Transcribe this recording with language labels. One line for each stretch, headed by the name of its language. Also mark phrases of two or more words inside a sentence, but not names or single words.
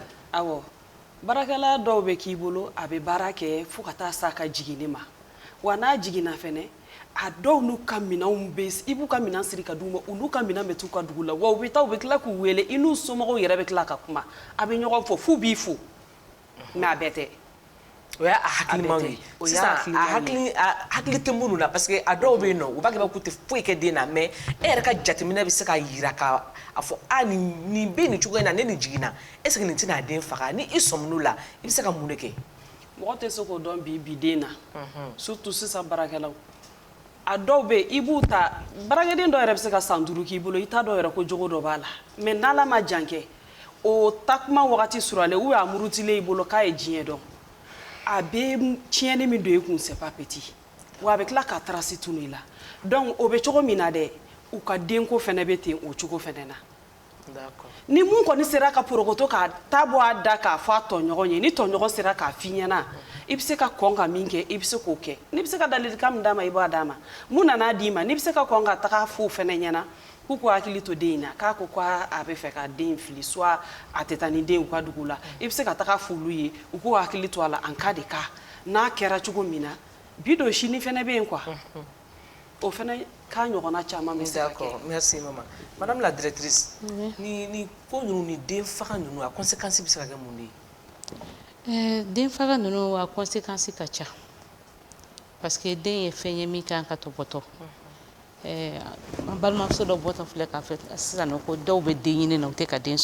Bambara: awɔ baarakɛla dɔw bɛ k'i bolo a bɛ baara kɛ fo ka taa s'a ka jiginni ma wa n'a jiginna fɛnɛ a dɔw n'u ka minɛnw bɛ i b'u ka minɛn siri ka d'u ma u n'u ka minɛn bɛ t'u ka dugu la wa u bɛ taa u bɛ tila k'u wele i n'u somɔgɔw yɛrɛ bɛ tila ka kuma a bɛ ɲɔgɔn fɔ f'u b'i fo mais a bɛɛ tɛ o y'a hakilimaw ye sisan a hakili tɛ minnu na
French: parce que
Bambara: a dɔw bɛ yen nɔ u b'a kɛ k'u tɛ foyi kɛ den na mais e yɛrɛ ka jateminɛ bɛ se ka yira ka a fɔ nin bɛ nin cogo in na ne nin jiginna
French: est ce que
Bambara: nin tɛna a den faga ni i sɔmin'o la i bɛ se ka mun de kɛ mɔgɔ tɛ se k'o dɔn bi den na surtout sisan baarakɛlaw a dɔw bɛ yen i b'u ta baarakɛden dɔw yɛrɛ bɛ se ka san 5 k'i bolo i t'a dɔn yɛrɛ ko jogo dɔ b'a la mais n'Ala ma jan kɛ o takuma wagati suralen ou a murutilen i bolo k'a ye diɲɛ dɔn a bɛ tiɲɛni min don i kun
French: c'est pas petit
Bambara: wa a bɛ tila ka trace tunu i la donc o bɛ cogo min na dɛ u ka denko fɛnɛ bɛ ten o cogo fɛnɛ na ni mun kɔni sera ka porokoto k'a ta bɔ a da k'a fɔ a tɔɲɔgɔn ye ni tɔɲɔgɔn sera k'a f'i ɲɛna i bɛ se ka kɔn ka min kɛ i bɛ se k'o kɛ n'i bɛ se ka ladilikan min d'a ma i b'a d'a ma mun nan'a d'i ma n'i bɛ se ka kɔn ka taga f'o fɛnɛ ɲɛna k'u ko hakili to den in na k'a ko k'a bɛ fɛ ka den fili soit a tɛ taa ni den u ka dugu la i bɛ se ka taga f'olu ye u k'u hakili to a la
French: en cas de cas
Bambara: n'a kɛra cogo min na bi don sini fɛnɛ bɛ yen quoi o fɛnɛ k'a ɲɔgɔnna caman bɛ se ka kɛ.
French: D'accord, merci maman. Madame la directrice,
Bambara: ni ko ninnu ni den faga ninnu a conséquence bɛ se ka kɛ mun de ye? Den faga ninnu a conséquence ka ca
French: parce que
Bambara: den ye fɛn ye min kan ka tɔbɔtɔ. An balimamuso dɔ bɔtɔ filɛ k'a fɔ sisan ko dɔw bɛ den ɲini na u tɛ ka den